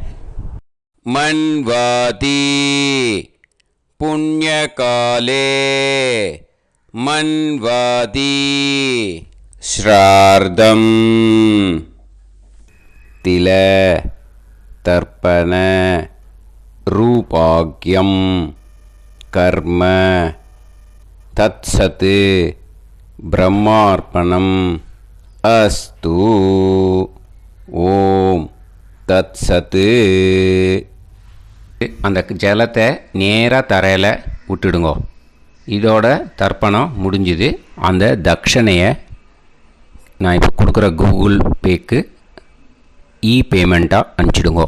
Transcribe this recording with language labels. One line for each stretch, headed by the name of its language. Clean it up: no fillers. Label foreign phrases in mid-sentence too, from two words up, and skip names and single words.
Sanskrit: मन्वाति पुण्यकाले मन्वाति श्रार्धं तिल तर्पण रूपाग्यं कर्म तत्सत् ब्रह्मार्पणम् अस्तु ओम् तत्सत्.
Tamil: அந்த ஜலத்தை நேராக தரையில் விட்டுடுங்க. இதோட தர்ப்பணம் முடிஞ்சுது. அந்த தட்சணையை நான் இப்போ கொடுக்குற கூகுள் பேக்கு பேமெண்ட்டாக அனுப்பிச்சிடுங்க.